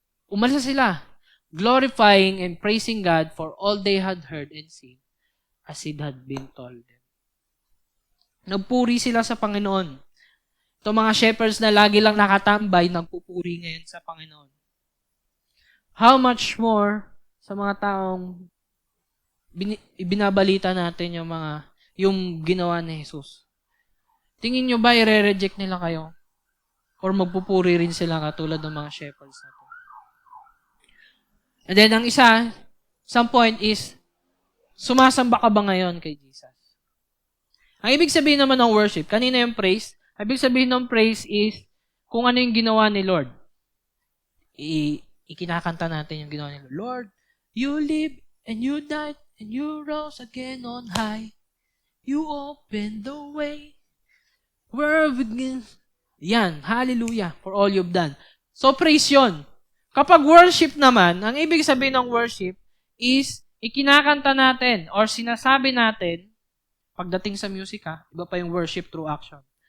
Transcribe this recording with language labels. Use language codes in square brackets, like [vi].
[tl] Umalis sila, [en] glorifying and praising God for all they had heard and seen as it had been told them. [tl] Nagpuri sila sa Panginoon. Ito mga shepherds na lagi lang nakatambay, nagpupuri ngayon sa Panginoon. [en] How much more [tl] sa mga taong ibinabalita natin yung ginawa ni Jesus. Tingin nyo ba i-reject nila kayo? Or magpupuri rin sila katulad ng mga shepherds na to? And then, ang some point is, sumasamba ka ba ngayon kay Jesus? Ang ibig sabihin naman ng worship, kanina yung praise, ang ibig sabihin ng praise is, kung ano yung ginawa ni Lord. Ikinakanta natin yung ginawa ni Lord. [en] Lord, you live and you died and you rose again on high. You opened the way. Where begin? Yan, hallelujah for all you've done. [tl] So praise yun. Kapag worship naman, ang ibig sabihin ng worship is ikinakanta natin or sinasabi natin, pagdating sa music iba pa yung worship through action.